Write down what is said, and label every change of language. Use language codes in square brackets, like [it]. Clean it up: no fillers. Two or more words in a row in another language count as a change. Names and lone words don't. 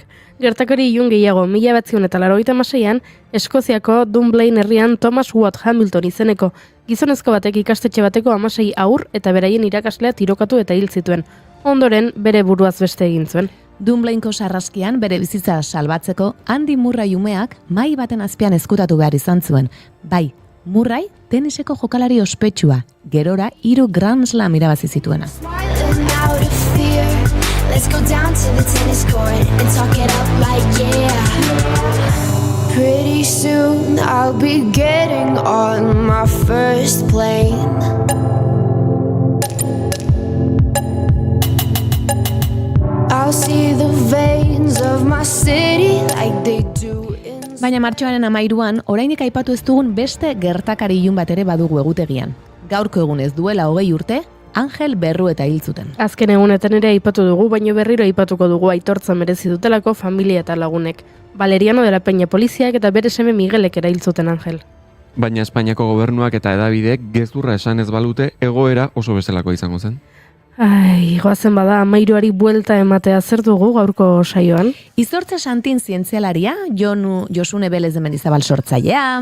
[eu] Gertakari ilun gehiago 1986an Eskoziako Dunblane herrian Thomas Watt Hamilton izeneko gizonezko batek ikastetxe bateko 16 haur eta beraien irakaslea tirokatu eta hil zituen. Ondoren bere buruaz beste egin zuen. Dunblaneko sarraskian bere bizitza salbatzeko Andy Murray umeak mai baten azpian ezkutatu behar izan zuen. Bai, Murray teniseko jokalari ospetsua, gerora 3 Grand Slam irabazi zituena. [en] Let's go down to the tennis court and talk it up like yeah. Pretty soon I'll be getting on my first plane. I'll see the veins of my city like they do in... [eu] Baina martxoaren 13an, orainik aipatu ez dugun beste gertakari ilun bat ere badugu egutegian. Gaurko egunez duela 20 urte, Angel Berrueta hil zuten. Azken egunetan ere aipatu dugu, baino berriro aipatuko dugu aitortza merezi dutelako familia eta lagunek. Valeriano de la Peña poliziak eta bere seme Miguelek era hil zuten Angel. Baina Espainiako gobernuak eta edabideek gezurra esan ez balute egoera oso bezalako izango zen. Ai, goazen bada, amairuari buelta ematea zer dugu gaurko saioan. Izortza Santin zientzialaria, Josune Belez de Mendizabal sortzailea.